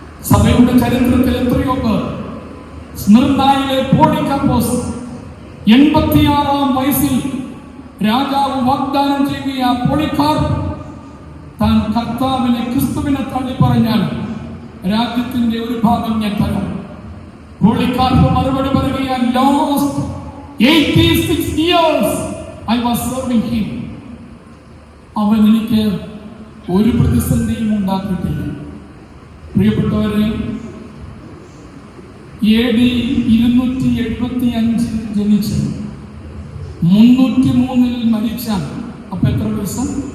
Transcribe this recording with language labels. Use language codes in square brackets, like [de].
[ml] സഭയുടെ ചരിത്രത്തിൽ എത്രയോ പേർ, സ്മിർനായിലെ പോളികാർപ്പോസ് 86-ാം വയസ്സിൽ രാജാവ് വാഗ്ദാനം ചെയ്യുക, പോളികാർപ്പ് താൻ കർത്താവിനെ, ക്രിസ്തുവിനെ തള്ളി പറഞ്ഞാൽ രാജ്യത്തിന്റെ ഒരു ഭാഗം ഞാൻ തരാം. പോളികാർപ്പ് മറുപടി പറയുക, [en] Lost 86 years I was serving him. [ml] അവൻ എനിക്ക് ഒരു പ്രതിസന്ധിയും ഉണ്ടാക്കിയിട്ടില്ല. പ്രിയപ്പെട്ടവരെ, AD 275 ജനിച്ച് 303 മരിച്ച, അപ്പൊ എത്ര ദിവസം?